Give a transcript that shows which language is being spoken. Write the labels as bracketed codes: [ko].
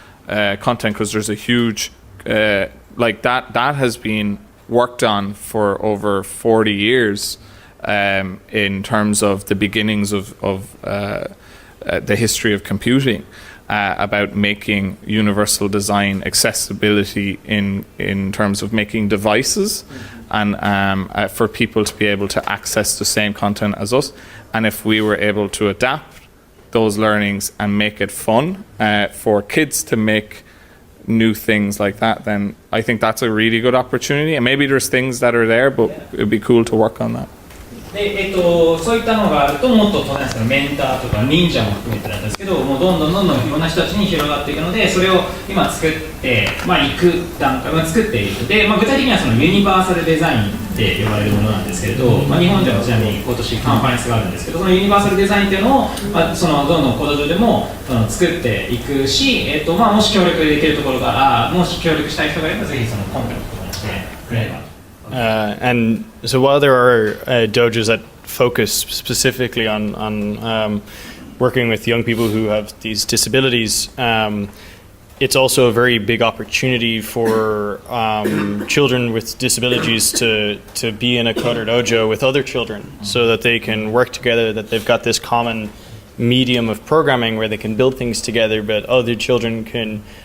[en] content, because there's a huge like that has been worked on for over 40 years in terms of the beginnings of the history of computing, about making universal design accessibility in terms of making devices and for people to be able to access the same content as us. And if we were able to adapt those learnings and make it fun for kids to make new things like that, then I think that's a really good opportunity. And maybe there's things that are there, but it'd be cool to work on that. [ja] でそういったのがあるともっとメンターとか忍者も含めてなんですけどもうどんどんいろんな人たちに広がっていくのでそれを今作って、いく段階作っていくで、具体的にはそのユニバーサルデザインって呼ばれるものなんですけれど、日本ではちなみに今年カンファレンスがあるんですけどそのユニバーサルデザインっていうのを、そのどんどんCoderDojoでも作っていくし、もし協力できるところがもし協力したい人がいればぜひそのコンタクトをしてくれれば。 [en] And so while there are dojos that focus specifically on working with young people who have these disabilities, it's also a very big opportunity for children with disabilities to be in a CoderDojo with other children so that they can work together, that they've got this common medium of programming where they can build things together, but other children can